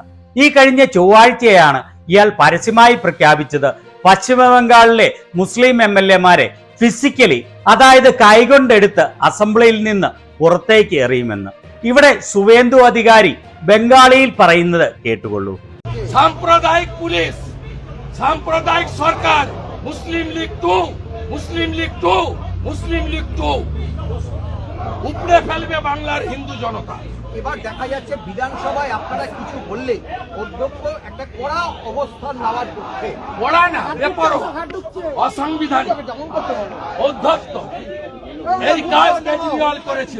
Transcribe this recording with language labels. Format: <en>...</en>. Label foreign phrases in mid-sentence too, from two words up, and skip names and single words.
<ml>ഈ കഴിഞ്ഞ ചൊവ്വാഴ്ചയാണ് ഇയാൾ പരസ്യമായി പ്രഖ്യാപിച്ചത് പശ്ചിമ ബംഗാളിലെ മുസ്ലിം MLA-മാരെ ഫിസിക്കലി, അതായത് കൈകൊണ്ടെടുത്ത് അസംബ്ലിയിൽ നിന്ന് പുറത്തേക്ക് എറിയുമെന്ന്. ഇവിടെ സുവേന്ദു അധികാരി ബംഗാളിയിൽ പറയുന്നത് കേട്ടുകൊള്ളൂ.</ml> <bn>সাম্প্রদায়িক পুলিশ, সাম্প্রদায়িক সরকার, মুসলিম লীগ 2, মুসলিম লীগ 2, মুসলিম লীগ 2 উপড়ে ফেলবে বাংলার হিন্দু জনতা। এবার দেখা যাচ্ছে বিধানসভায় আপনারা কিছু বললে অধ্যক্ষ একটা কড়া অবস্থান নেওয়ার পক্ষে। কড়া না, বেপরোয়া, অসাংবিধানিক। অধ্যক্ষ এই কাজ কেজরিওয়াল করেছিল।</bn>